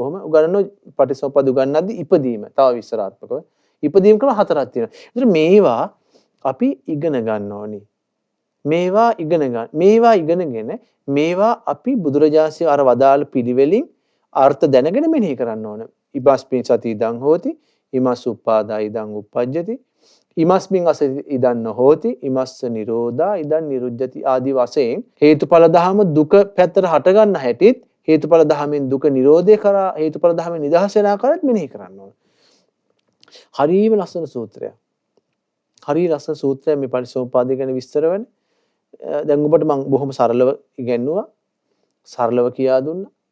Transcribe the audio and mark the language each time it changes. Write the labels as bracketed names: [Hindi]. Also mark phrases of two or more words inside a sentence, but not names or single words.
[Sinhala] ඔහම උගන්වන පටිසෝපද උගන්වද්දී ඉපදීම තව විස්තරාත්මකව ඉපදීම ක්‍රම හතරක් තියෙනවා. ඒතර මේවා අපි ඉගෙන ගන්න ඕනේ. මේවා ඉගෙනගෙන මේවා අපි බුදුරජාණන්සේ අර වදාළ පිළිවෙලින් අර්ථ දැනගෙන මෙනෙහි කරන්න ඕන. [Pali] ඉබස්මින් සති ඉදං හෝති ඉමස් උප්පාදා ඉදං උප්පජ්ජති ඉමස්මින් අස ඉදං නොහෝති ඉමස්ස නිරෝධා ඉදං නිරුද්ධති [Sinhala] ආදී වශයෙන් හේතුඵල ධහම දුක පැත්තට හට ගන්න හැටිත් හේතුඵල ධහමෙන් දුක නිරෝධය කරා හේතුඵල ධහමෙන් නිදහස් වෙන ආකාරයත් මෙනෙහි කරන්න ඕන. හරිම ලස්සන සූත්‍රයක්. හරි ලස්සන සූත්‍රයක් මේ පටිච්චසමුප්පාදය ගැන විස්තර වෙන්නේ. දැන් ඔබට මම බොහොම සරලව ඉගෙනුවා. සරලව කියා දුන්නා.